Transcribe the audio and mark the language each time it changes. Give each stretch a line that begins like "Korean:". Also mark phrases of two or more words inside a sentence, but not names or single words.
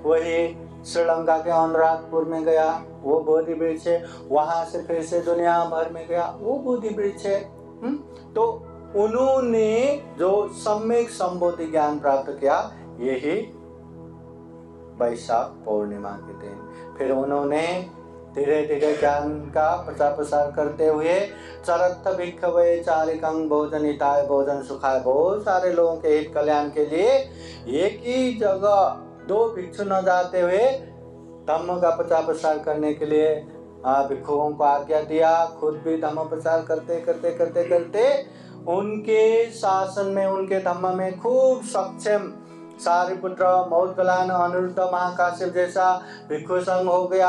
Hindi: वही श्रीलंका के अनुराधपुर में गया वो बोधि वृक्ष है, वहां से फिर से दुनिया भर में गया वो बोधि वृक्ष है। तो उन्होंने जो सम्यक संबोधि ज्ञान प्राप्त किया यही वैशाख पूर्णिमा के दिन। फिर उन्होंने धीरे धीरे ज्ञान का प्रचार प्रसार करते हुए
Pali: चरत्थ भिक्खवे चारिकं भोजनिताय भोजन सुखाय,
Hindi: बहुत सारे लोगों के हित कल्याण के लिए एक ही जगह दो भिक्षु न जाते हुए धम्म का प्रचार प्रसार करने के लिए भिक्षुओं को आज्ञा दिया। खुद भी धम्म प्रचार करते करते करते करते उनके शासन में उनके धम्म में खूब सक्षम सारिपुत्र, मौद्गलान, अनिरुद्ध, महाकाश्यप जैसा भिक्षु संघ हो गया।